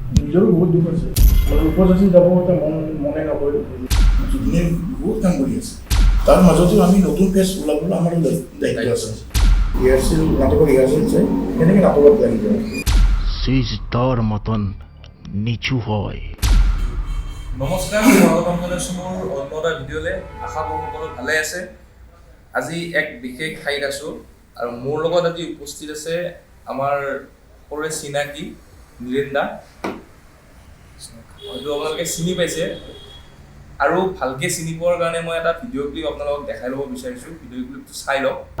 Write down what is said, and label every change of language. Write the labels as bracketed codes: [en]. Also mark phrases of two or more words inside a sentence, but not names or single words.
[as] নিজৰো বহুত দুখ আছে উপজাতি যাব এটা মনে নকৰে জুবিনে বহুত কাম কৰি আছে তাৰ মাজতো আমি নতুন পেজ ওলাবলৈ আমাৰ দায়িত্ব আছে ৰিহাৰ্চেল নাটকৰ ৰিহাৰ্চেল চাই কেনেকৈ নাটকত লাগি যায় [bn] সিজদাৰ মতন নিচু হয় [as] নমস্কাৰ স্বাগতম জনাইছোঁ মোৰ অন্য এটা ভিডিঅ'লৈ আশা কৰোঁ সকলো ভালে আছে আজি এক বিশেষ ঠাইত আছোঁ আৰু মোৰ লগত আজি উপস্থিত আছে আমাৰ সৰুৰে চিনাকি নিৰেন দা হয়তো আপোনালোকে চিনি পাইছে আৰু ভালকৈ চিনি পোৱাৰ কাৰণে মই এটা ভিডিঅ' ক্লিপ আপোনালোকক দেখাই ল'ব বিচাৰিছোঁ ভিডিঅ' ক্লিপটো চাই লওক